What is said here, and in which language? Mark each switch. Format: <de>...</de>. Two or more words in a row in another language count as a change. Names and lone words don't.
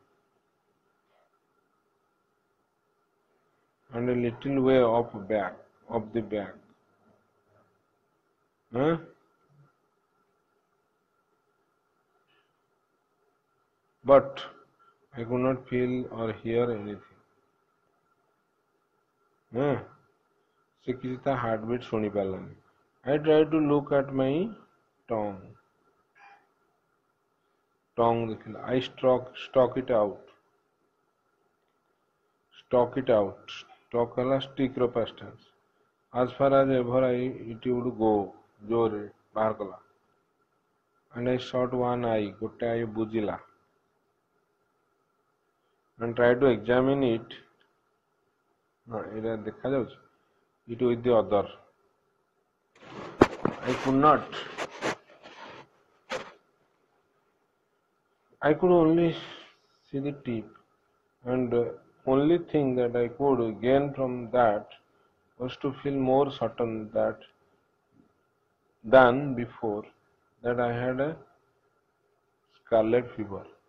<en>And a little way up the back. Huh? But I could not feel or hear anything.</en> <or>Huh? ସେ କିଛି ତା ହାର୍ଟବିଟ୍ ଶୁଣି ପାରିଲାନି.</or> <en>I tried to look at my tongue. ଦେଖିଲା. I stuck it out. Stock it out. Stock ହେଲା stick ର past tense. As far as ever it would go.</en> <or>ଜୋରରେ ବାହାର କଲା.</or> <en>And I shot one eye.</en> <or>ଗୋଟେ eye ବୁଜିଲା.</or> <en>And tried to examine it.</en> <or>ଏଇଟା ଦେଖାଯାଉଛି.</or> <en>It with the other. I could not. I could only see the tip, and only thing that I could gain from that was to feel more certain than before that I had a scarlet fever.</en>